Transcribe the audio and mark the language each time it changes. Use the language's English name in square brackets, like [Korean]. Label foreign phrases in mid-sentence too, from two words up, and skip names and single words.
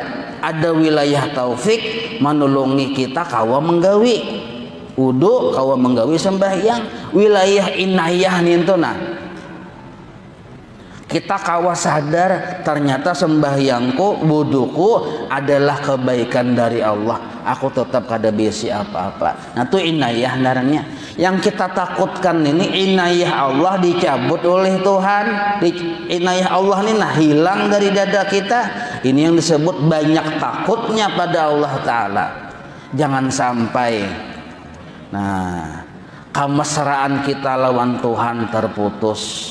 [Banjar] Ada wilayah taufik menolongi kita kawa menggawi wudu, kawa menggawi sembahyang. Wilayah inayah nintuna kita kawa sadar ternyata sembahyangku, wuduku adalah kebaikan dari Allah, aku tetap kada besi apa-apa. Nah itu inayah naranya. [Indonesian] Yang kita takutkan ini inayah Allah dicabut oleh Tuhan. Inayah Allah ini hilang dari dada kita. Ini yang disebut banyak takutnya pada Allah Ta'ala. [Banjar] Jangan sampai kemesraan kita lawan Tuhan terputus.